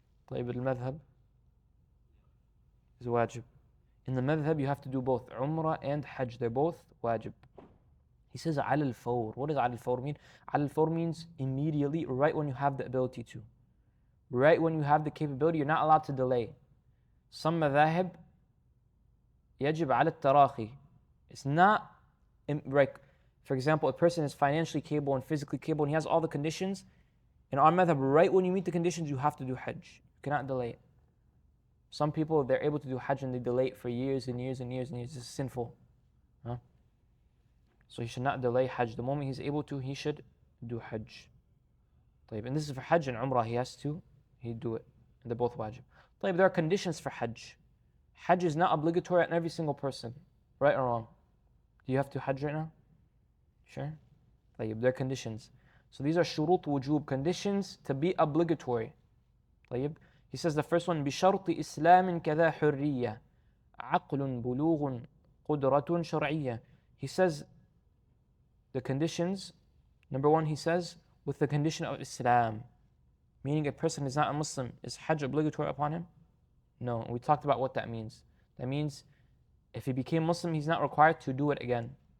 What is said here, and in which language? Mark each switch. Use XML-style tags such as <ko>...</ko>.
<en>طيب, al-madhab is wajib. In the madhab, you have to do both Umrah and Hajj. They're both wajib. He He says</en> <ar>على الفور.</ar> <en>What does على الفور mean?</en> <ar>على الفور</ar> <en>means immediately, right when you have the ability to. Right when you have the capability, you're not allowed to delay. Some</en> <ar>madhahib يجب على التراخي.</ar> <en>It's not, like, for example, a person is financially capable and physically capable and he has all the conditions. In our madhab, right when you meet the conditions, you have to do Hajj. You cannot delay it. Some people, they're able to do Hajj and they delay it for years and years and years and years. This is sinful. Huh? So he should not delay Hajj. The moment he's able to, he should do Hajj. And this is for Hajj and Umrah. He'd do it. And they're both wajib. There are conditions for Hajj. Hajj is not obligatory on every single person. Right or wrong? Do you have to Hajj right now? Sure? There are conditions. So these are shurut wujub, conditions to be obligatory. He says the first one,</en> <ar>بِشَرْطِ إِسْلَامٍ كَذَا حُرِّيَّةٍ عَقْلٌ بُلُوغٌ قُدْرَةٌ شَرْعِيَّةٌ.</ar> <en>He says the conditions, number one, he says, with the condition of Islam. Meaning a person is not a Muslim. Is Hajj obligatory upon him? No. We talked about what that means. That means if he became Muslim, he's not required to do it again.</en>